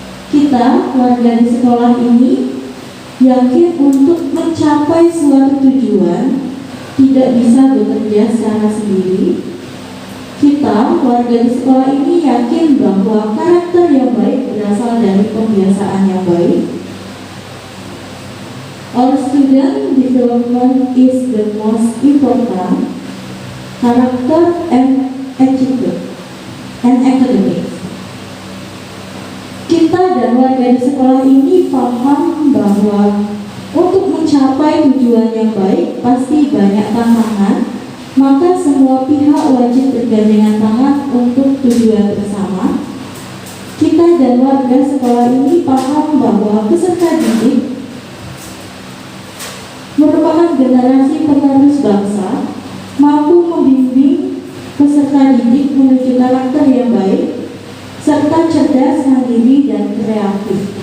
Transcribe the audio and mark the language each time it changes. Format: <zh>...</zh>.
<id>Kita, warga di sekolah ini yakin untuk mencapai suatu tujuan tidak bisa bekerja secara sendiri. Kita, warga di sekolah ini yakin bahwa karakter yang baik berasal dari pembiasaan yang baik.</id> <en>Our student development is the most important. Character and attitude and academics.</en> <id>Kita dan warga di sekolah ini paham bahwa untuk mencapai tujuan yang baik pasti banyak tantangan, maka semua pihak wajib bergandengan tangan untuk tujuan bersama. Kita dan warga sekolah ini paham bahwa peserta didik merupakan generasi penerus bangsa, mampu membimbing peserta didik menuju karakter yang baik, serta cerdas, mandiri, dan kreatif.</id>